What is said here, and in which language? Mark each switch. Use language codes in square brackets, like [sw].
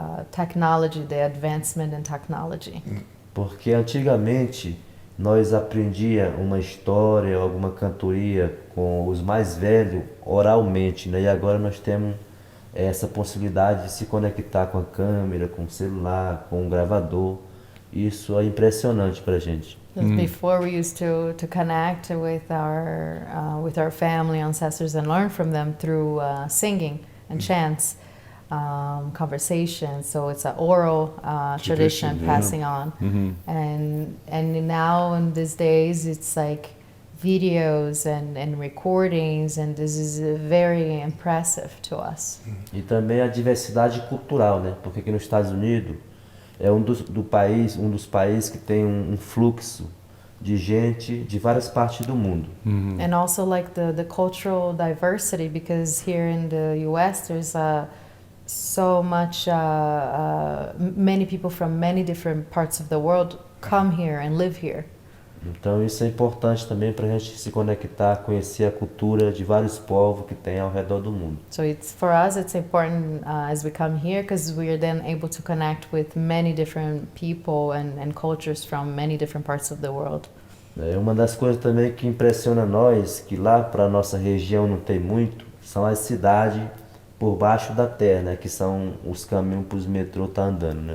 [en] technology, the advancement in technology. [pt] Porque antigamente nós aprendia uma história, alguma cantoria com os mais velhos oralmente, né? E agora nós temos essa possibilidade de se conectar com a câmera, com o celular, com o gravador. Isso é impressionante pra gente. [en] Because before we used to connect with our family, ancestors, and learn from them through singing and chants, conversations. So it's an oral tradition yeah. passing on. And now in these days, it's like videos and recordings, and this is very impressive to us. [pt] E também a diversidade cultural, né? Porque aqui nos Estados Unidos é um dos países que tem um fluxo de gente de várias partes do mundo. [en] And also like the cultural diversity, because here in the US there's so much, many people from many different parts of the world come here and live here. [pt] Então isso é importante também para a gente se conectar, conhecer a cultura de vários povos que tem ao redor do mundo. [en] So for us it's important as we come here, because we are then able to connect with many different people and cultures from many different parts of the world. [pt] É uma das coisas também que impressiona nós, que lá para nossa região não tem muito, são as cidades por baixo da terra, né? Que são os caminhos para os metrô tá andando, né?